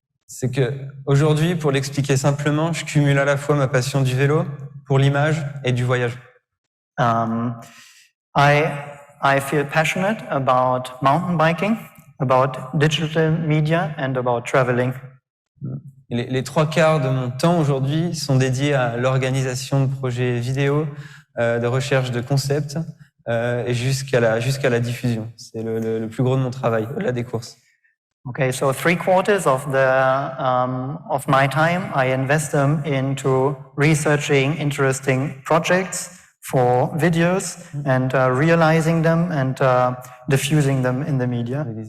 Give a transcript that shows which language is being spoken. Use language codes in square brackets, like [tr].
[fr] C'est que aujourd'hui, pour l'expliquer simplement, je cumule à la fois ma passion du vélo, pour l'image et du voyage. [en] I feel passionate about mountain biking, about digital media and about traveling. [fr] Les 3/4 de mon temps aujourd'hui sont dédiés à l'organisation de projets vidéo, de recherche de concepts et jusqu'à la diffusion. C'est le plus gros de mon travail, au-delà des courses. [en] Okay, so 3/4 of my time I invest them into researching interesting projects for videos and realizing them and diffusing them in the media.